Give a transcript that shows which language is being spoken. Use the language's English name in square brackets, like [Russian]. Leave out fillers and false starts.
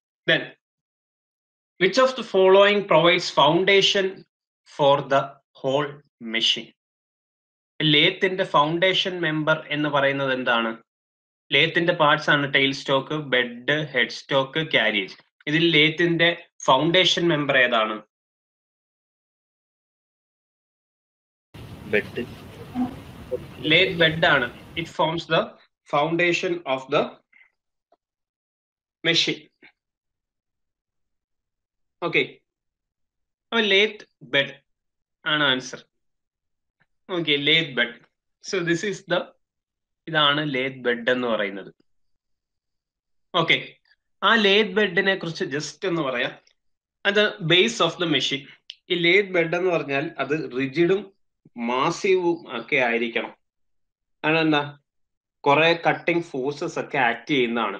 [English] Then, which of the following provides foundation for the whole machine? [Malayalam] ലേത്തിന്റെ foundation member എന്ന് പറയുന്നത് എന്താണ്? ലേത്തിന്റെ parts ആണ് tail stock, bed, head stock, carriage. ഇതിൽ ലേത്തിന്റെ foundation member ഏതാണ്? Bed. [English] lathe bed ആണ്. It forms the foundation of the machine. Okay. [Malayalam] അപ്പോൾ lathe bed ആണ് answer. [English] Okay, lathe bed. So this is the [Malayalam] ഇതാണ് lathe bed എന്ന് പറയുന്നത്. Okay, ആ lathe ബെഡിനെ കുറിച്ച് ജസ്റ്റ് ഒന്ന് പറയാം. അത് [English] Base of the machine. [Malayalam] ഈ ലേത്ത് ബെഡ് എന്ന് പറഞ്ഞാൽ അത് റിജിഡും മാസീവും ഒക്കെ ആയിരിക്കണം. അതെന്താ, കുറെ കട്ടിങ് ഫോഴ്സസ് ഒക്കെ ആക്ട് ചെയ്യുന്നതാണ്.